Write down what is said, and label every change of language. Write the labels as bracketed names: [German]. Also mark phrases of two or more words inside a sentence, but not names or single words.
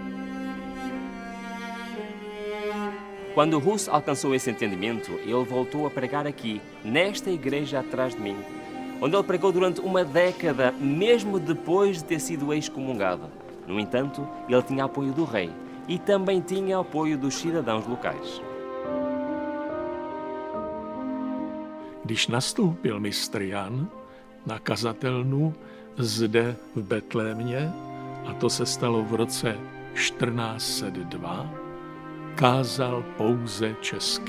[Portuguese] Quando Rus alcançou esse entendimento, ele voltou a pregar aqui, nesta igreja atrás de mim, onde ele pregou durante uma década, mesmo depois de ter sido excomungado. No entanto, ele tinha apoio do rei e também tinha apoio dos cidadãos locais. [Czech] Když nastoupil mistr Jan na kazatelnu zde v Betlémě, a to se stalo v roce 1402, kázal pouze česky.